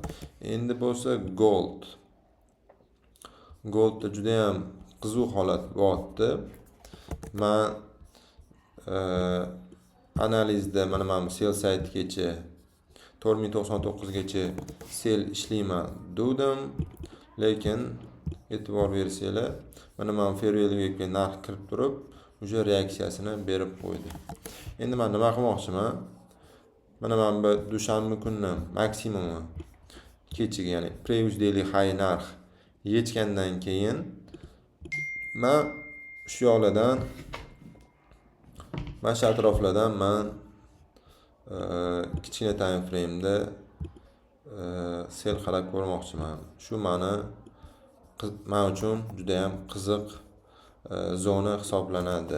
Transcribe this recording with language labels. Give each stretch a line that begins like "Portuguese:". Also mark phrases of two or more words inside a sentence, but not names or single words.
Uzbek: Endi bo'lsa Goldda juda ham qiziq holat bo'lyapti. Men analizda mana bu sell saytgacha 4099 gacha sell ishlayman dedim, lekin e'tibor bersanglar, mana bu
English: fair value
Uzbek: ga narx kirib turib, o'sha reaksiyasini berib qo'ydi. Endi men nima qilmoqchiman? Mana bu dushanba kunni maksimumi kechigi, ya'ni
English: previous daily high
Uzbek: narx yechgandan keyin men shu yoqlardan mana shu atroflardan kichkina
English: time frame'da
Uzbek: sell qarab ko'rmoqchiman. Shu men uchun juda ham qiziq zona hisoblanadi.